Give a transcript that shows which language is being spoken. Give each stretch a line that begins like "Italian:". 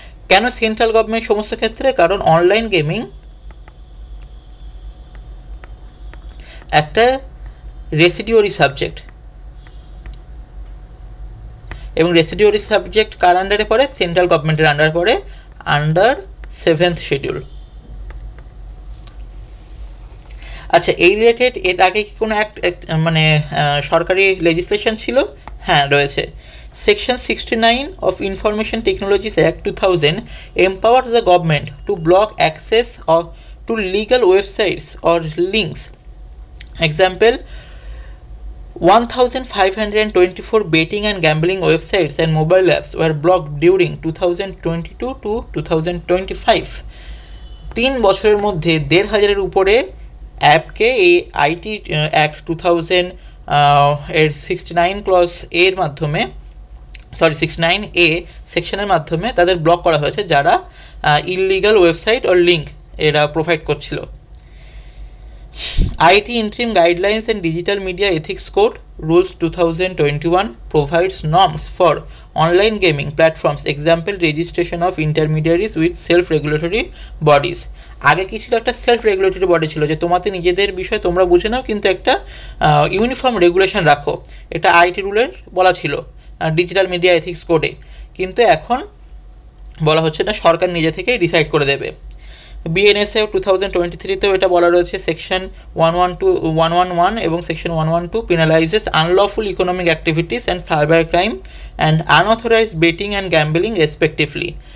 Bangla: কেন central government সমস্ত ক্ষেত্রে? কারণ অনলাইন গেমিং একটা রেসিডিওরি সাবজেক্ট, এবং রেসিডিওরি সাবজেক্ট কার আন্ডারে পড়ে? সেন্ট্রাল গভর্নমেন্টের আন্ডার পড়ে, আন্ডার 7th শিডিউল। আচ্ছা, এই রিলেটেড এর আগে কি কোনো মানে সরকারি লেজিসলেশন ছিল? হ্যাঁ, রয়েছে।
English: Section 69 of information technologies act 2000 empowers the government to block access to legal websites or links. Example, 1524 betting and gambling websites and mobile apps were blocked during 2022 to 2025.
Bangla: 3 বছরের মধ্যে 1,500-এর উপরে অ্যাপকে এই আইটি অ্যাক্ট 2000 এর 69 clause এর মাধ্যমে, 69A সেকশনের মাধ্যমে তাদের ব্লক করা হয়েছে, যারা ইললিগাল ওয়েবসাইট ও লিঙ্ক এরা প্রোভাইড করছিল।
English: IT Interim Guidelines and Digital Media Ethics Code Rules 2021 provides norms for online gaming platforms, example registration of intermediaries with self-regulatory bodies.
Bangla: আগে কি ছিল? একটা সেলফ রেগুলেটরি বডি ছিল, যে তোমাদের নিজেদের বিষয় তোমরা বুঝে নাও, কিন্তু একটা ইউনিফর্ম রেগুলেশন রাখো। এটা আইটি রুলের বলা ছিল ডিজিটাল মিডিয়া এথিক্স কোডে, কিন্তু এখন বলা হচ্ছে না, সরকার নিজে থেকেই ডিসাইড করে দেবে।
English: BNSA 2023-তেও এটা বলা রয়েছে, সেকশন 111 এবং section 112 penalises unlawful economic activities and cyber crime and unauthorised betting and gambling respectively.